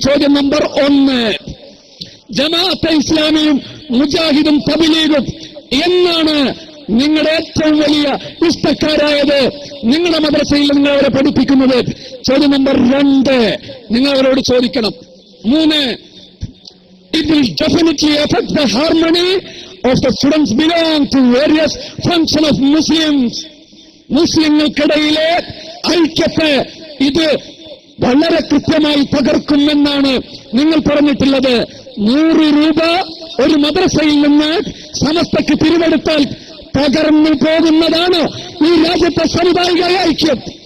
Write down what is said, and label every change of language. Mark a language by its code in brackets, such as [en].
[ml] ചോദ്യം നമ്പർ 1. ജമാഅത്തെ ഇസ്ലാമിയും മുജാഹിദും തബ്ലീഗും എന്നാണ് നിങ്ങളുടെ ഏറ്റവും വലിയ ഇഷ്ടക്കാരായത്? നിങ്ങളുടെ മദ്രസയിൽ നിങ്ങൾ അവരെ പഠിപ്പിക്കുന്നത്? ചോദ്യം നമ്പർ 2 നിങ്ങൾ അവരോട് ചോദിക്കണം. [en] 3, it will definitely affect the harmony of the students belong to various function of Muslims. [ml] മുസ്ലിങ്ങൾക്കിടയിലെ ഐക്യത്തെ ഇത് വളരെ കൃത്യമായി തകർക്കുമെന്നാണ് നിങ്ങൾ പറഞ്ഞിട്ടുള്ളത്. 100 രൂപ ഒരു മദ്രസയിൽ നിന്ന് സമസ്തയ്ക്ക് പിരിവെടുത്താൽ തകർന്നു പോകുന്നതാണ് ഈ രാജ്യത്തെ സാമുദായിക ഐക്യം.